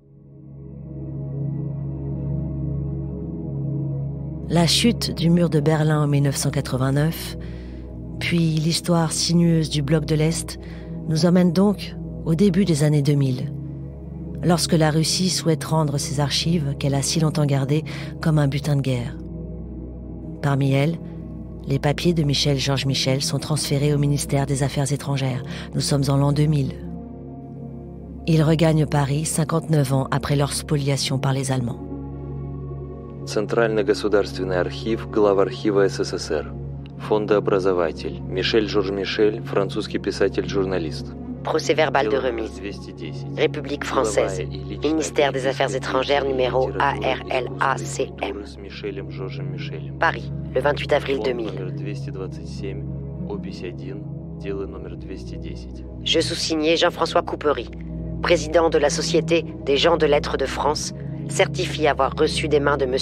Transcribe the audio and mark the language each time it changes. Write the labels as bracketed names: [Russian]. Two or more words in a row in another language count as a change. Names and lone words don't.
[French] La chute du mur de Berlin en 1989, puis l'histoire sinueuse du bloc de l'Est, nous emmène donc au début des années 2000, lorsque la Russie souhaite rendre ses archives qu'elle a si longtemps gardées comme un butin de guerre. Parmi elles, les papiers de Michel Georges Michel sont transférés au ministère des Affaires étrangères. Nous sommes en l'an 2000. Ils regagnent Paris 59 ans après leur spoliation par les Allemands. [Russian] Центральный государственный архив, главархива СССР. Фондообразователь. Мишель Жорж Мишель, французский писатель-журналист. [French] Procès verbal de remise. République française. Ministère des Affaires étrangères numéro ARLACM. Paris, le 28 avril 2000. Je sous-signais Jean-François Coupery, président de la Société des gens de lettres de France, certifie avoir reçu des mains de M.